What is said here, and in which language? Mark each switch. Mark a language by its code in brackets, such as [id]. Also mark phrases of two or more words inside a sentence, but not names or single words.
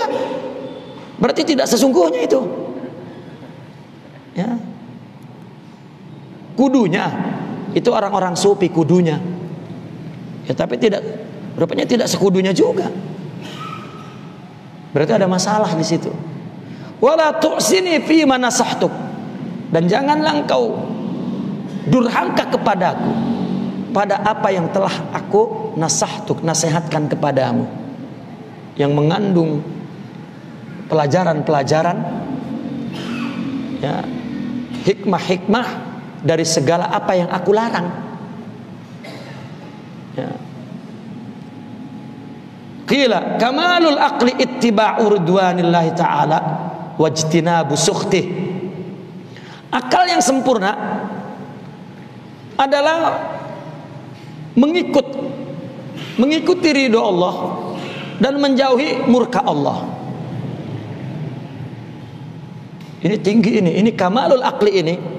[id] Berarti tidak sesungguhnya itu, ya. Kudunya itu orang-orang sufi, kudunya, ya, tapi tidak, rupanya tidak sekudunya juga. Berarti ada masalah di situ. [ar] ولا تعصني فيما نصحتك, [id] dan janganlah engkau durhaka kepadaku pada apa yang telah aku nasihatkan kepadamu, yang mengandung pelajaran-pelajaran, ya, hikmah-hikmah dari segala apa yang aku larang. Ya. [ar] قيل كمال العقل اتباع رضوان الله تعالى واجتناب سخطه. [id] Akal yang sempurna adalah mengikuti ridho Allah dan menjauhi murka Allah. Ini tinggi ini [ar] كمال العقل [id] ini.